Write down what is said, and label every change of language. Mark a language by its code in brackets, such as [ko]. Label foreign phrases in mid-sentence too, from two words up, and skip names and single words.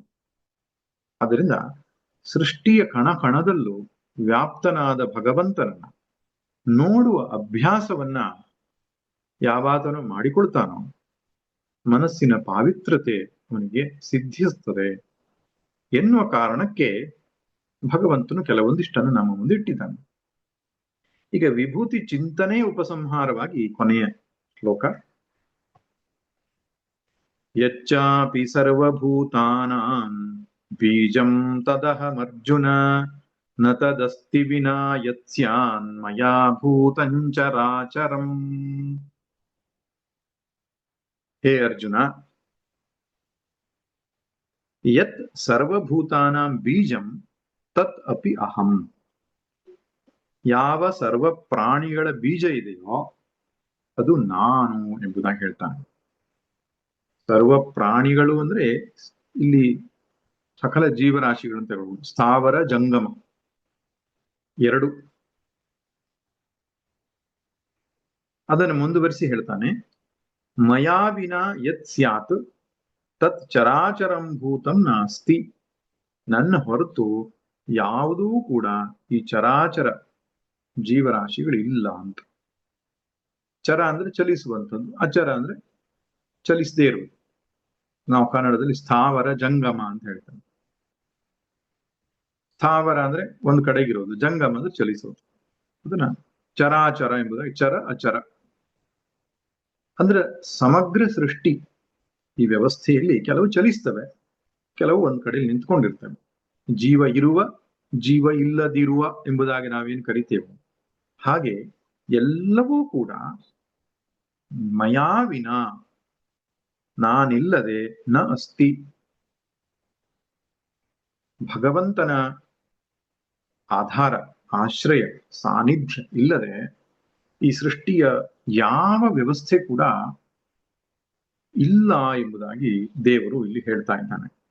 [kn] ಆದ್ದರಿಂದ ಸೃಷ್ಟಿಯ ಕಣ ಕಣದಲ್ಲೂ ವ್ಯಾಪ್ತನಾದ ಭಗವಂತನನ್ನ ನೋಡುವ ಅಭ್ಯಾಸವನ್ನ ಯಾವಾತನು ಮಾಡಿಕೊಳ್ತಾನೋ ಮನಸ್ಸಿನ ಪಾವಿತ್ರತೆ ಅವನಿಗೆ ಸಿದ್ಧಿಸುತ್ತದೆ ಎನ್ನುವ ಕಾರಣಕ್ಕೆ ಭಗವಂತನು ಕೆಲವೊಂದಿಷ್ಟನ್ನು ನಮ್ಮ ಮುಂದೆ ಇಟ್ಟಿದ್ದಾನೆ. ಈಗ ವಿಭೂತಿ ಚಿಂತನೆ ಉಪಸಂಹಾರವಾಗಿ ಕೊನೆಯ ಶ್ಲೋಕ. [sa] ಯಚ್ಚಾಪಿ ಸರ್ವಭೂತಾನಾಂ ಬೀಜಂ ತದಹಮರ್ಜುನ ನ ತದಸ್ತಿ ವಿನಾ ಯತ್ಸ್ಯಾನ್ ಮಯಾ ಭೂತಂ ಚರಾಚರಂ. ಹೇ ಅರ್ಜುನ, ಯತ್ ಸರ್ವಭೂತಾನಾಂ ಬೀಜಂ ತತ್ ಅಪಿ ಅಹಂ. [kn] ಯಾವ ಸರ್ವ ಪ್ರಾಣಿಗಳ ಬೀಜ ಇದೆಯೋ ಅದು ನಾನು ಎಂಬುದಾಗಿ ಹೇಳ್ತಾನೆ. ಸರ್ವ ಪ್ರಾಣಿಗಳು ಅಂದ್ರೆ ಇಲ್ಲಿ ಸಕಲ ಜೀವರಾಶಿಗಳು ಅಂತ ಹೇಳ್ಬೋದು. ಸ್ಥಾವರ ಜಂಗಮ ಎರಡು. ಅದನ್ನು ಮುಂದುವರಿಸಿ ಹೇಳ್ತಾನೆ, [sa] ಮಯಾ ವಿನಾ ಯತ್ ಸ್ಯಾತ್ ತತ್ ಚರಾಚರಂ ಭೂತಂ ನಾಸ್ತಿ. [kn] ನನ್ನ ಹೊರತು ಯಾವುದೂ ಕೂಡ ಈ ಚರಾಚರ ಜೀವರಾಶಿಗಳು ಇಲ್ಲ ಅಂತ. ಚರ ಅಂದ್ರೆ ಚಲಿಸುವಂಥದ್ದು, ಅಚರ ಅಂದ್ರೆ ಚಲಿಸದೇ ಇರುವುದು. ನಾವು ಕನ್ನಡದಲ್ಲಿ ಸ್ಥಾವರ ಜಂಗಮ ಅಂತ ಹೇಳ್ತೇವೆ. ಸ್ಥಾವರ ಅಂದ್ರೆ ಒಂದು ಕಡೆಗಿರೋದು, ಜಂಗಮ ಅಂದ್ರೆ ಚಲಿಸೋದು. ಅದನ್ನ ಚರಾಚರ ಎಂಬುದಾಗಿ, ಚರ ಅಚರ ಅಂದ್ರೆ ಸಮಗ್ರ ಸೃಷ್ಟಿ. ಈ ವ್ಯವಸ್ಥೆಯಲ್ಲಿ ಕೆಲವು ಚಲಿಸ್ತವೆ, ಕೆಲವು ಒಂದ್ ಕಡೆಯಲ್ಲಿ ನಿಂತ್ಕೊಂಡಿರ್ತವೆ. ಜೀವ ಇರುವ, ಜೀವ ಇಲ್ಲದಿರುವ ಎಂಬುದಾಗಿ ನಾವೇನ್ ಕರಿತೇವೆ, ಹಾಗೆ ಎಲ್ಲವೂ ಕೂಡ [sa] ಮಯಾ ವಿನಾ, [kn] ನಾನಿಲ್ಲದೆ, [sa] ನ ಅಸ್ತಿ, [kn] ಭಗವಂತನ ಆಧಾರ, ಆಶ್ರಯ, ಸಾನ್ನಿಧ್ಯ ಇಲ್ಲದೆ ಈ ಸೃಷ್ಟಿಯ ಯಾವ ವ್ಯವಸ್ಥೆ ಕೂಡ ಇಲ್ಲ ಎಂಬುದಾಗಿ ದೇವರು ಇಲ್ಲಿ ಹೇಳ್ತಾ ಇದ್ದಾನೆ.